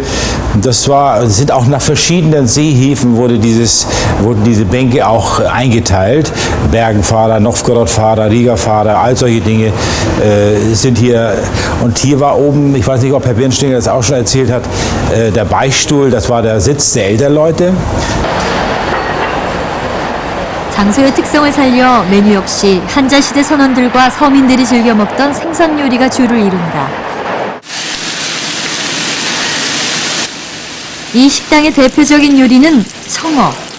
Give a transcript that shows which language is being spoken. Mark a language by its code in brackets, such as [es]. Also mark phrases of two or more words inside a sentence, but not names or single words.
[de] Das sind auch nach verschiedenen Seehäfen wurden diese Bänke auch eingeteilt. Bergenfahrer, Novgorodfahrer, Riga-Fahrer, all solche Dinge sind hier. Und hier war oben, ich weiß nicht, ob Herr Birnstinger das auch schon erzählt hat, der Beichtstuhl, das war der Sitz der Elternleute. [ko] 장소의 특성을 살려 메뉴 역시 한자시대 선원들과 서민들이 즐겨 먹던 생선 요리가 주를 이룬다. 이 식당의 대표적인 요리는 청어.